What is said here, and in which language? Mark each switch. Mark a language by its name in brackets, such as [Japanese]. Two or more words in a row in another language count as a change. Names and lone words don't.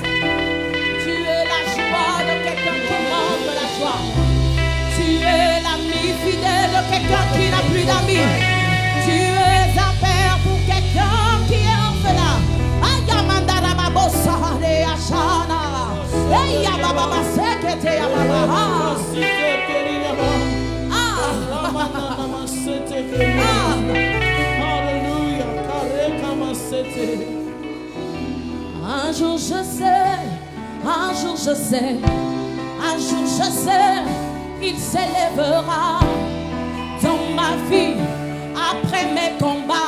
[French] Tu es la joie de quelqu'un qui manque de la joie. Tu es l'ami fidèle de quelqu'un qui n'a plus d'amis. Tu es un père pour quelqu'un qui est orphelin. Ayamandara babosa de ashana. Eyababa sekete yababa. Un jour je sais, un jour je sais, un jour je sais, il s'élèvera dans ma vie après mes combats.